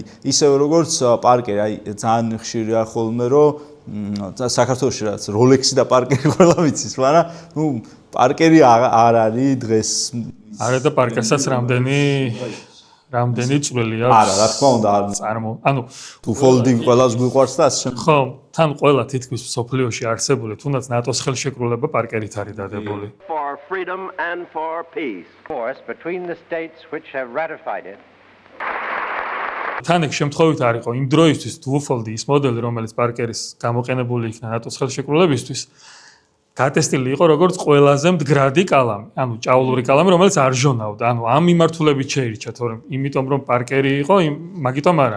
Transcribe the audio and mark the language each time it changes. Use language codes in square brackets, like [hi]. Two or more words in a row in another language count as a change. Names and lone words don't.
[ka] ისევე როგორც პარკერი, აი ძალიან ხშირია ხოლმე რომ საქართველოში რაც Rolex-ი და პარკერი ყველა ვიცის, მაგრამ ნუ პარკერი არ არის დღეს. არა და პარკერსაც რამდენი წვლილი აქვს? არა, რა თქმა უნდა, ანუ თუ folding ყველას გვიყვარს და ასე. ხო, თან ყველა თითქმის სოფლიოში არსებული, თუნდაც ნატოს ხელშეკრულება პარკერით არის დადებული. [en] For freedom and for peace. Force between the states which have ratified it. [ka] თან ეგ შემთხვევით არ იყო იმ დროისთვის დუოფოლდი ის მოდელი, რომელიც პარკერის გამოყენებული იქნა ნატოს ხელშეკრულებისთვის, გატესტილი იყო როგორც ყველაზე მდგრადი კალამი, ანუ ჭაულური კალამი, რომელიც არ ჟონავდა. ანუ ამ მიმართულებით შეირჩა, თორემ იმიტომ რომ პარკერი იყო, მაგიტომ არა.